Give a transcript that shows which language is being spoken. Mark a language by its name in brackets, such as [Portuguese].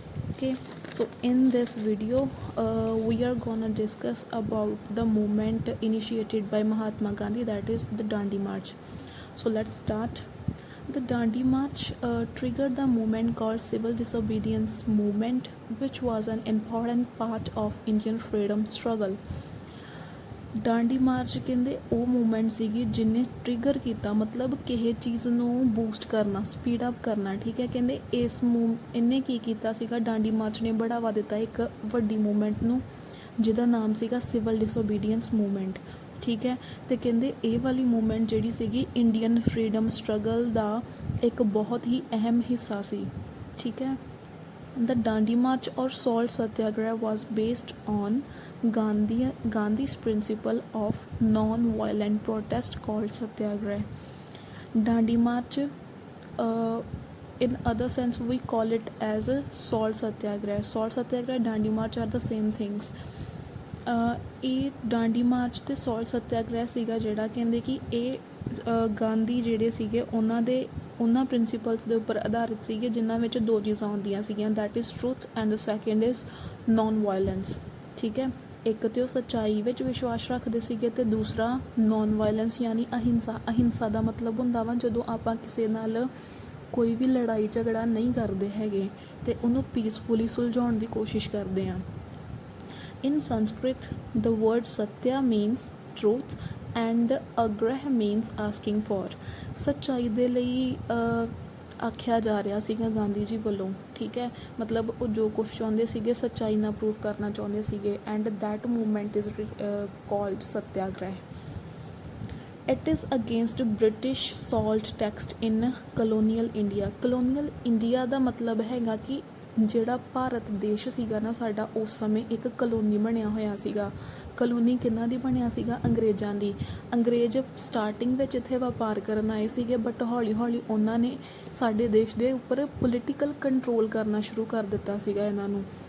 [English] Okay, so in this video, we are gonna discuss about the movement initiated by Mahatma Gandhi, that is the Dandi March. So let's start. The Dandi March triggered the movement called Civil Disobedience Movement, which was an important part of Indian freedom struggle. [Punjabi] Dandi March ਕਹਿੰਦੇ ਉਹ movement ਸੀਗੀ ਜਿਹਨੇ trigger ਕੀਤਾ, ਮਤਲਬ ਕਿਸੇ ਚੀਜ਼ ਨੂੰ boost ਕਰਨਾ, ਸਪੀਡ ਅਪ ਕਰਨਾ। ਠੀਕ ਹੈ, ਕਹਿੰਦੇ ਇਹਨੇ ਕੀ ਕੀਤਾ ਸੀਗਾ, ਡਾਂਡੀ ਮਾਰਚ ਨੇ ਬੜਾਵਾ ਦਿੱਤਾ ਇੱਕ ਵੱਡੀ ਮੂਵਮੈਂਟ ਨੂੰ ਜਿਹਦਾ ਨਾਮ ਸੀਗਾ ਸਿਵਲ ਡਿਸਓਬੀਡੀਐਂਸ ਮੂਵਮੈਂਟ। ਠੀਕ ਹੈ, ਅਤੇ ਕਹਿੰਦੇ ਇਹ ਵਾਲੀ ਮੂਵਮੈਂਟ ਜਿਹੜੀ ਸੀਗੀ ਇੰਡੀਅਨ ਫਰੀਡਮ ਸਟਰਗਲ ਦਾ ਇੱਕ ਬਹੁਤ ਹੀ ਅਹਿਮ ਹਿੱਸਾ ਸੀ। ਠੀਕ ਹੈ, [English] the Dandi March or Salt Satyagraha was based on Gandhi's principle of non-violent protest called Satyagraha. Dandi March, in other sense we call it as a Salt Satyagraha. Salt Satyagraha, Dandi March are the same things. [Punjabi] ਇਹ Dandi March ਅਤੇ ਸੌਲਟ ਸੱਤਿਆਗ੍ਰਹਿ ਸੀਗਾ ਜਿਹੜਾ ਕਹਿੰਦੇ ਕਿ ਇਹ ਗਾਂਧੀ ਜਿਹੜੇ ਸੀਗੇ ਉਹਨਾਂ ਪ੍ਰਿੰਸੀਪਲਸ ਦੇ ਉੱਪਰ ਆਧਾਰਿਤ ਸੀਗੇ ਜਿਨ੍ਹਾਂ ਵਿੱਚ ਦੋ ਚੀਜ਼ਾਂ ਹੁੰਦੀਆਂ ਸੀਗੀਆਂ, [English] That is truth and the second is non violence. [Punjabi] ਠੀਕ ਹੈ, ਇੱਕ ਤਾਂ ਉਹ ਸੱਚਾਈ ਵਿੱਚ ਵਿਸ਼ਵਾਸ ਰੱਖਦੇ ਸੀਗੇ ਅਤੇ ਦੂਸਰਾ ਨੋਨ ਵਾਇਲੈਂਸ ਯਾਨੀ ਅਹਿੰਸਾ। ਅਹਿੰਸਾ ਦਾ ਮਤਲਬ ਹੁੰਦਾ ਵਾ ਜਦੋਂ ਆਪਾਂ ਕਿਸੇ ਨਾਲ ਕੋਈ ਵੀ ਲੜਾਈ ਝਗੜਾ ਨਹੀਂ ਕਰਦੇ ਹੈਗੇ ਅਤੇ ਉਹਨੂੰ ਪੀਸਫੁਲੀ ਸੁਲਝਾਉਣ ਦੀ ਕੋਸ਼ਿਸ਼ ਕਰਦੇ ਹਾਂ। [English] In Sanskrit, the word Satya means truth and Agrah means asking for. [Punjabi] ਸੱਚਾਈ ਦੇ ਲਈ ਆਖਿਆ ਜਾ ਰਿਹਾ ਸੀਗਾ ਗਾਂਧੀ ਜੀ ਵੱਲੋਂ। ਠੀਕ ਹੈ, ਮਤਲਬ ਉਹ ਜੋ ਕੁਛ ਚਾਹੁੰਦੇ ਸੀਗੇ ਸੱਚਾਈ ਨਾਲ ਪ੍ਰੂਵ ਕਰਨਾ ਚਾਹੁੰਦੇ ਸੀਗੇ, [English] And that movement is called Satyagraha. It is against British salt tax in colonial India. [Punjabi] colonial India ਦਾ ਮਤਲਬ ਹੈਗਾ ਕਿ ਜਿਹੜਾ ਭਾਰਤ ਦੇਸ਼ ਸੀਗਾ ਨਾ ਸਾਡਾ, ਉਸ ਸਮੇਂ ਇੱਕ ਕਲੋਨੀ ਬਣਿਆ ਹੋਇਆ ਸੀਗਾ। ਕਲੋਨੀ ਕਿਹਨਾਂ ਦੀ ਬਣਿਆ ਸੀਗਾ? ਅੰਗਰੇਜ਼ਾਂ ਦੀ। ਅੰਗਰੇਜ਼ ਸਟਾਰਟਿੰਗ ਵਿੱਚ ਇੱਥੇ ਵਪਾਰ ਕਰਨ ਆਏ ਸੀਗੇ, ਬਟ ਹੌਲੀ ਹੌਲੀ ਉਹਨਾਂ ਨੇ ਸਾਡੇ ਦੇਸ਼ ਦੇ ਉੱਪਰ ਪੋਲੀਟੀਕਲ ਕੰਟਰੋਲ ਕਰਨਾ ਸ਼ੁਰੂ ਕਰ ਦਿੱਤਾ ਸੀਗਾ ਇਹਨਾਂ ਨੂੰ।